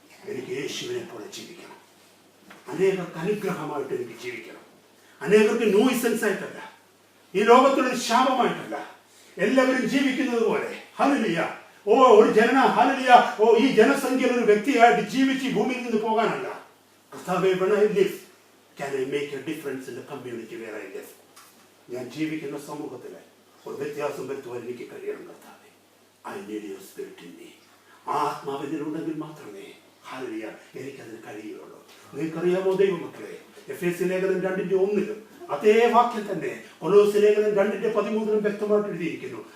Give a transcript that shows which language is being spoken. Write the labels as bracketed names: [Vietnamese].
[Malayalam] എനിക്ക് യേശുവിനെ പോലെ ജീവിക്കണം. അനേകർക്ക് അനുഗ്രഹമായിട്ട് എനിക്ക് ജീവിക്കണം. അനേകർക്ക് ന്യൂസൻസ് ആയിട്ടല്ല, ഈ ലോകത്തിലൊരു ശാപമായിട്ടല്ല, എല്ലാവരും ജീവിക്കുന്നത് പോലെ. ഹല്ലേലൂയ. ഒരു ഹല്ലേലൂയ, ഈ ജനസംഖ്യയിൽ ഒരു വ്യക്തിയായിട്ട് ജീവിച്ച് ഈ ഭൂമിയിൽ നിന്ന് പോകാനല്ല. കർത്താവേ, [English] when I live, can I make a difference in the community where I live? [Malayalam] ഞാൻ ജീവിക്കുന്ന സമൂഹത്തിൽ ഒരു വ്യത്യാസം വരുത്തുവാൻ എനിക്ക് കഴിയണം കർത്താവേ. [English] I need your spirit in me. [Malayalam] ആത്മാവിനുണ്ടെങ്കിൽ മാത്രമേ, ഹല്ലേലൂയ, എനിക്കതിന് കഴിയുള്ളൂ. നിങ്ങൾക്കറിയാമോ ദൈവമക്കളെ, എഫേസ്യ ലേഖനം 2:1 അതേ വാക്യം തന്നെ കൊലോസ്യ ലേഖനം 2:13 വ്യക്തമായിട്ട് എഴുതിയിരിക്കുന്നു.